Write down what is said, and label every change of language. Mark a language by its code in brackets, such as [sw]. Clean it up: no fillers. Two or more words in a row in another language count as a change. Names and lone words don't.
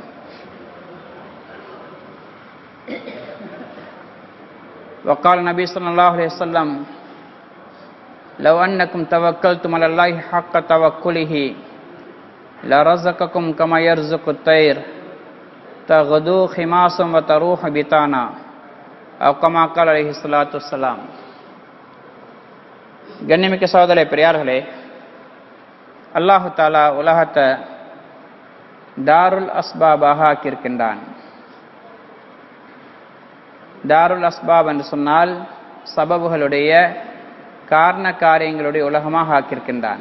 [ar] وقال النبي صلى الله عليه وسلم لو أنكم توكلتم على الله حق توكله لرزقكم كما يرزق الطير تغدو خماسا وتروح بطانا أو كما قال عليه الصلاة والسلام. [ta] கண்ணியமிக்க சகோதரர்களே, பெரியார்களே, [ar] الله تعالى [ta] உலகத்தை தாருல் அஸ்பாபாக ஆக்கியிருக்கின்றான். [ar] دار الأسباب [ta] என்று சொன்னால் சபபுகளுடைய காரண காரியங்களுடைய உலகமாக ஆக்கியிருக்கின்றான்.